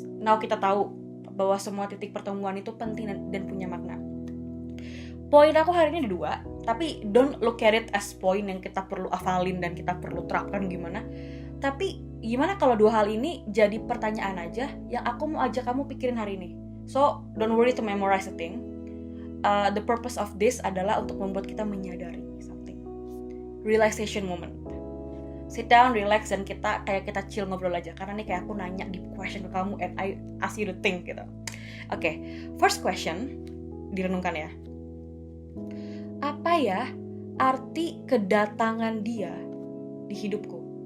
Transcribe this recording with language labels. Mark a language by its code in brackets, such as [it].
[id] Now kita tahu bahwa semua titik pertemuan itu penting dan punya makna. Poin aku hari ini ada 2, tapi [en] don't look at it as [id] poin yang kita perlu hafalin dan kita perlu terapkan gimana. Tapi gimana kalau 2 hal ini jadi pertanyaan aja yang aku mau ajak kamu pikirin hari ini. [en] So, don't worry to memorize a thing. The purpose of this [id] adalah untuk membuat kita menyadari something. [en] Realization moment. Sit down, relax, [id] dan kita [en] chill [id] ngobrol aja. Karena ini kayak aku nanya [en] deep question [id] ke kamu [en] and I ask you to think [id] gitu. Oke, [en] first question, [id] direnungkan ya. Apa ya arti kedatangan dia di hidupku?